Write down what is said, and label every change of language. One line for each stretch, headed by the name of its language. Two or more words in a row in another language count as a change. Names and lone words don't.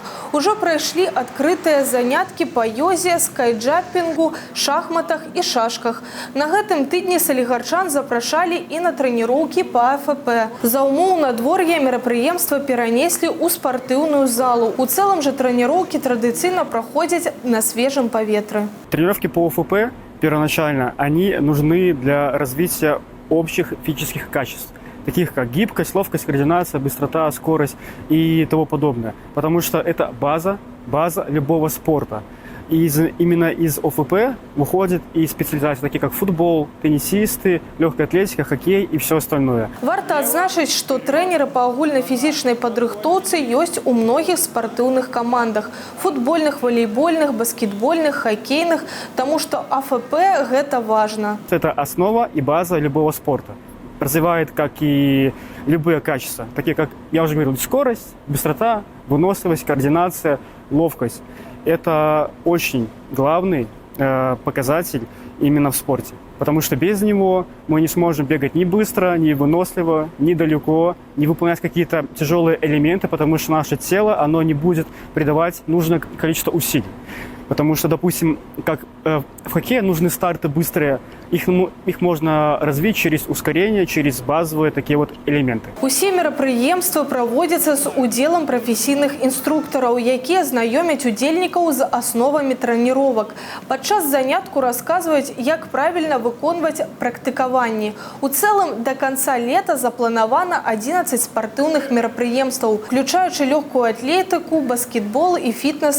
Belarusian: Ужо прайшлі адкрытыя заняткі па йозе, скайджампінгу, шахматах і шашках. На гэтым тыдні салігарчан запрашалі і на трэніроўкі па АФП. За ўмоў надвор'я мерапрыемства перанеслі ў спартыўную залу. У цэлым жа трэніроўкі традыцыйна праходзяць на свежым паветры.
Russian: Тренировки по ОФП первоначально, они нужны для развития общих физических качеств, таких как гибкость, ловкость, координация, быстрота, скорость и тому подобное. Потому что это база любого спорта. И именно из ОФП выходят и специализации, такие как футбол, теннисисты, легкая атлетика, хоккей и все остальное.
Belarusian: Варта адзначыць, што трэнеры па агульнай фізічнай падрыхтоўцы ёсць у многіх спартыўных камандах – футбольных, волейбольных, баскетбольных, хоккейных, тому што АФП – гэта важно.
Russian: Это основа и база любого спорта. Развивает как и любые качества, такие как, я уже говорил, скорость, быстрота, выносливость, координация, ловкость. Это очень главный показатель именно в спорте. Потому что без него мы не сможем бегать ни быстро, ни выносливо, ни далеко, не выполнять какие-то тяжелые элементы, потому что наше тело, оно не будет придавать нужное количество усилий. Потому что, допустим, как в хоккее нужны старты быстрые, их можно развить через ускорение, через базовые такие вот элементы.
Belarusian: Усе мерапрыемствы праводзяцца з удзелам прафесійных інструктараў, якія знаёмяць удзельнікаў з асновамі трэніровак. Падчас занятку расказваюць, як правільна выконваць практыкаванні. У цэлым да канца лета запланавана 11 спартыўных мерапрыемстваў, включаючы лёгкую атлетыку, баскетбол і фітнес.